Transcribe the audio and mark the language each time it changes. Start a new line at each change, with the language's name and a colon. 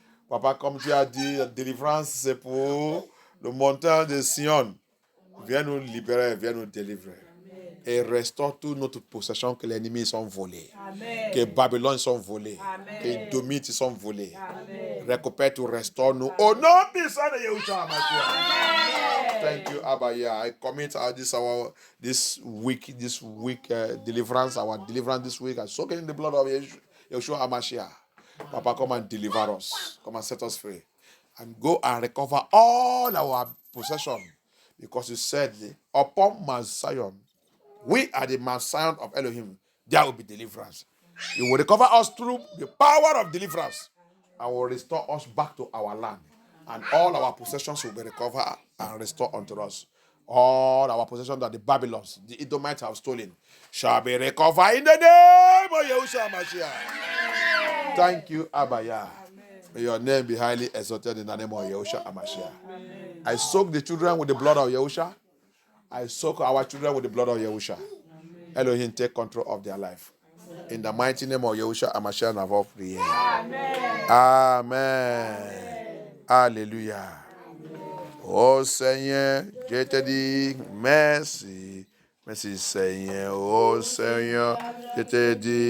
French: Papa, comme tu as dit, la délivrance, c'est pour le montant de Sion. Viens nous libérer, viens nous délivrer. Et restaure toute notre possession que les ennemis sont volés. Amen. Que Babylone sont volés. Amen. Que Domite sont volés. Amen. Récupère tout, restaure nous. Au nom puissant de Yahushua HaMashiach.
English: Thank you, Abaya. I commit this week deliverance, our deliverance this week. I soak it in the blood of Yahushua HaMashiach. Papa, come and deliver us. Come and set us free. And go and recover all our possession. Because you said, upon Mount Zion, we are the Mount Zion of Elohim. There will be deliverance. You will recover us through the power of deliverance. And will restore us back to our land. And all our possessions will be recovered and restored unto us. All our possessions that the Babylons, the Edomites have stolen, shall be recovered in the name of Yahushua HaMashiach. Thank you, Abaya. May your name be highly exalted in the name of Yahushua HaMashiach. I soak the children with the blood of Yahushua. I soak our children with the blood of Yahushua. Elohim, take control of their life. In the mighty name of Yahushua HaMashiach, I have prayed.
French: Amen. Amen. Alléluia. Oh Seigneur, je te dis merci. Merci Seigneur. Oh Seigneur, je te dis